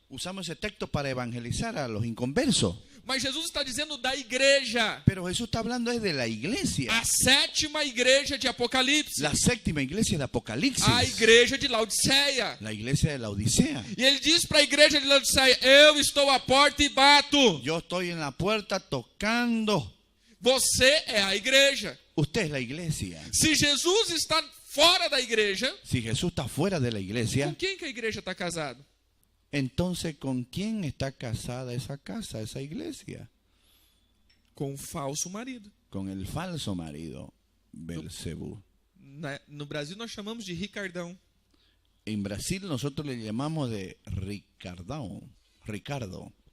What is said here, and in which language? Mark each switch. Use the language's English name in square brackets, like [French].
[Spanish] Usamos ese texto para evangelizar a los inconversos. [Portuguese] Mas Jesus está dizendo da igreja. [Spanish] Pero Jesús está hablando es de la iglesia. [Portuguese] A sétima igreja de Apocalipse. [Spanish] La séptima iglesia de Apocalipsis. [Portuguese] A igreja de Laodiceia. [Spanish] La iglesia de la Odisea. [Portuguese] E ele diz para a igreja de Laodiceia: eu estou à porta e bato. [Spanish] Yo estoy en la puerta tocando. [Portuguese] Você é a igreja. [Spanish] Usted es la iglesia. [Portuguese] Se Jesus está fora da igreja, [Spanish] Si Jesús está fuera de la [Portuguese] com [Spanish] iglesia, [Portuguese] quem que a igreja está casada? [Spanish] entonces ¿con quién está casada esa casa, esa iglesia? [Portuguese] Com o falso marido. [Spanish] Con el falso marido, Belcebú. [Portuguese] No Brasil nós chamamos de Ricardão. [Spanish] En Brasil nosotros le llamamos de Ricardo.